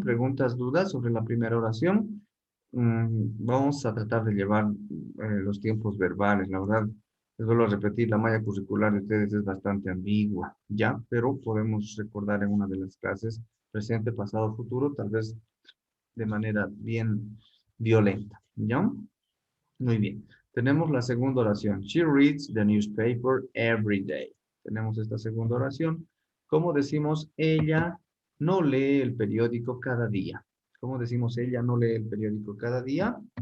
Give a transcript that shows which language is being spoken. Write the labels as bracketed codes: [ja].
[es] ¿Preguntas, dudas sobre la primera oración? Vamos a tratar de llevar los tiempos verbales. La verdad, Les vuelvo a repetir, la malla curricular de ustedes es bastante ambigua, ¿ya? Pero podemos recordar en una de las clases presente, pasado, futuro, tal vez de manera bien violenta, ¿ya? Muy bien. Tenemos la segunda oración. [en] She reads the newspaper every day. [es] Tenemos esta segunda oración. ¿Cómo decimos ella no lee el periódico cada día? ¿Cómo decimos ella no lee el periódico cada día?